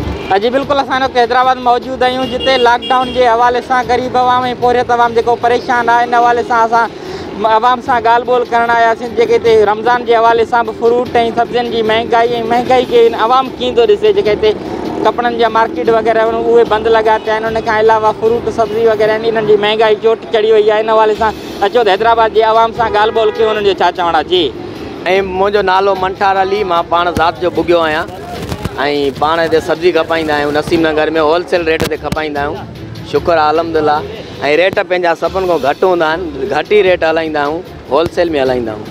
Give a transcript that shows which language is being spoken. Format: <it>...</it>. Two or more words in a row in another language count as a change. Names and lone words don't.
<sd>जी बिल्कुल असां हैदराबाद मौजूद आहियूं जिते लॉकडाउन</sd> <ur>کے حوالے سے</ur> <sd>गरीब अवाम ऐं पोरे तमाम जो परेशान है इन हवाले से असां अवाम से गाल बोल करण आयासीं जेके हिते रमज़ान</sd> <ur>کے حوالے سے</ur> <sd>फ्रूट ऐं सब्जियुनि की महंगाई के अवाम कीअं थो ॾिसे जेके हिते कपड़न जा मार्केट वगैरह उहे बंद लगा पिया आहिनि। उन खां अलावा फ्रूट सब्जी वगैरह इन्हनि जी महंगाई चोट चढ़ी वई आहे। इन हवाले से अचो हैदराबाद</sd> <ur>کے عوام سے</ur> <sd>गाल बोल कयो उन्हनि जो छा चवणु आहे। जी मुझो नालो मंठार अली, मां पाण ज़ात जो भुगियो आहियां ऐं पाण हिते सब्जी खपाईंदा आहियूं। नसीम नगर में होलसेल रेट ते खपाईंदा आहियूं। शुक्र आहे अल्हम्दुलिल्लाह। ऐं रेट पंहिंजा सभिनि खां घटि हूंदा आहिनि, घटि ई रेट हलाईंदा आहियूं, होलसेल में हलाईंदा आहियूं।</sd>